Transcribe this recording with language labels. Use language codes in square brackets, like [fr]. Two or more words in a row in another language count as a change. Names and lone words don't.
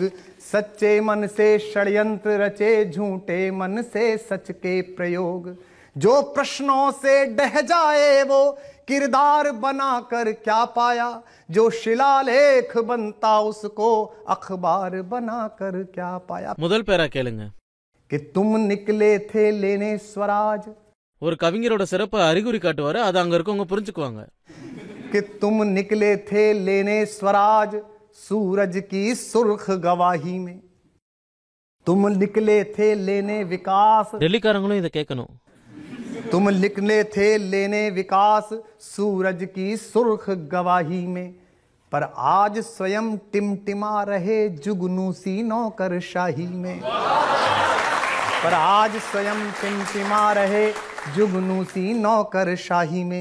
[hi] सच्चे मन से षड्यंत्र रचे, झूठे मन से सच के प्रयोग. जो प्रश्नों से डह जाए वो, किरदार बनाकर क्या पाया. जो शिलालेख बनता उसको अखबार बनाकर क्या पाया. [ta] முதல் பேரா கேளுங்க. [hi] कि तुम निकले थे लेने स्वराज. [ta] ஒரு கவிஞரோட சிறப்பை அறிகுறி காட்டுவாரு, அது அங்க இருக்கவங்க புரிஞ்சுக்குவாங்க. [hi] कि तुम निकले थे लेने स्वराज, सूरज की सुर्ख गवाही में. तुम निकले थे लेने विकास. [ta] டெல்லிக்காரங்களும் இதை கேட்கணும். [hi] तुम निकले थे लेने विकास, सूरज की सुर्ख गवाही में. पर आज स्वयं टिमटिमा रहे जुगनू सी नौकरशाही में. पर आज स्वयं टिमटिमा रहे जुगनू सी नौकरशाही में.